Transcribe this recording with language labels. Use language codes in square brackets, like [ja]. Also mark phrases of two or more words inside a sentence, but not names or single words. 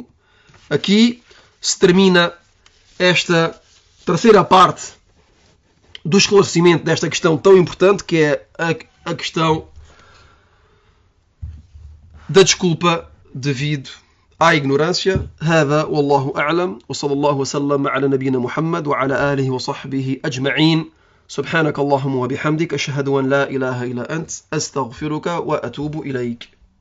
[pt] Aqui se termina esta terceira parte do esclarecimento desta questão tão importante que é a questão da desculpa devido à ignorância. [ar] هذا والله أعلم وصلى الله وسلم على نبينا محمد وعلى آله وصحبه أجمعين. سبحانك اللهم وبحمدك أشهد أن لا إله إلا أنت أستغفرك وأتوب إليك.